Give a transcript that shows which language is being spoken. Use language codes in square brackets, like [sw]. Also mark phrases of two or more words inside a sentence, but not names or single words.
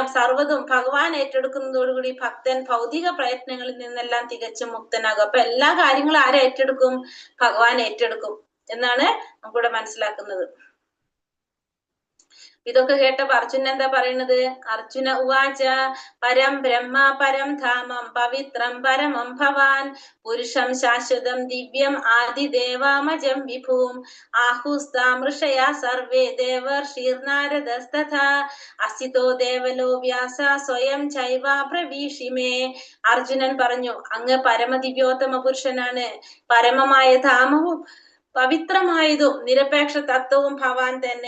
[ml] സർവ്വതും ഭഗവാൻ ഏറ്റെടുക്കുന്നതോടുകൂടി ഭക്തൻ ഭൗതിക പ്രയത്നങ്ങളിൽ നിന്നെല്ലാം തികച്ചും മുക്തനാകും. അപ്പൊ എല്ലാ കാര്യങ്ങളും ആരെ ഏറ്റെടുക്കും? ഭഗവാൻ ഏറ്റെടുക്കും എന്നാണ് നമുക്കിവിടെ മനസ്സിലാക്കുന്നത്. ഇതൊക്കെ കേട്ടപ്പോ അർജുനൻ എന്താ പറയുന്നത്? [sa] അർജുന ഉവാച പരം ബ്രഹ്മ പരം ധാമം പവിത്രം പരമം ഭവാൻ പുരുഷം ശാശ്വതം ദിവ്യം ആദിദേവാമജം വിഭൂം ആഹുസ്താമൃഷയാ സർവേ ദേവർഷീർനാരദസ്തഥാ അസിതോ ദേവലോ വ്യാസ സ്വയം ചൈവാബ്രവീഷിമേ. [ml] അർജുനൻ പറഞ്ഞു, അങ്ങ് പരമദിവ്യോത്തമ പുരുഷനാണ്. പരമമായ ധാമവും പവിത്രമായതും നിരപേക്ഷ തത്വവും ഭവാൻ തന്നെ.